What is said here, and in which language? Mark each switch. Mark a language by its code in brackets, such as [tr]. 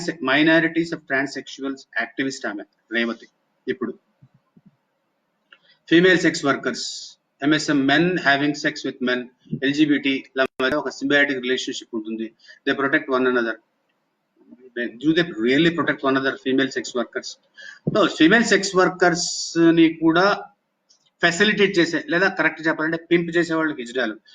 [en] minorities of transsexuals activist [te] ఆమె రేవతి. ఇప్పుడు female sex workers, MSM, [en] men having sex with men, [te] LGBT ల మధ్య ఒక సింబయాటిక్ రిలేషన్షిప్ ఉంటుంది. [en] They protect one another. Do they really protect one another, female sex workers? [te] No, female sex workers ని కూడా facilitate చేసే, లేదా కరెక్ట్ చెప్పాలంటే pimp చేసే వాళ్ళు హిజ్డాలు.